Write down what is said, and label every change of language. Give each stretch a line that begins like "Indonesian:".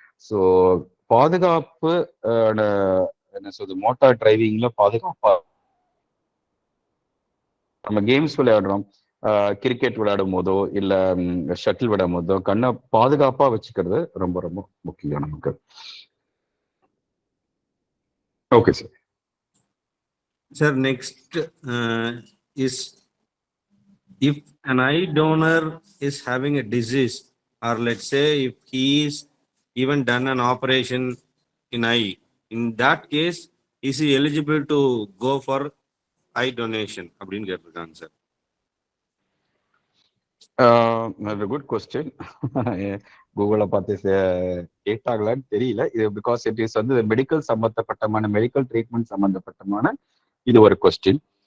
Tamil: So பாதுகாப்பு, என்ன சொல்றது, மோட்டார் டிரைவிங்ல பாதுகாப்பா நம்ம கேம்ஸ் விளையாடுறோம், கிரிக்கெட் விளையாடும் போதோ இல்ல ஷட்டில் விளையாடும் போதோ கண்ணை பாதுகாப்பா வச்சுக்கிறது ரொம்ப ரொம்ப முக்கியம் நமக்கு. Okay sir.
English: sir next is, if an eye donor is having a disease, or let's say if he is even done an operation in eye, in that case is he eligible to go for eye donation
Tamil: அப்படின்னு கேட்டிருக்காங்க sir.
English: Good question.
Tamil: கூகுளை பார்த்து கேட்டாங்களான்னு தெரியல. இது
English: because it is
Tamil: வந்து medical சம்பந்தப்பட்டமான, medical treatment சம்பந்தப்பட்டமான இது ஒரு question.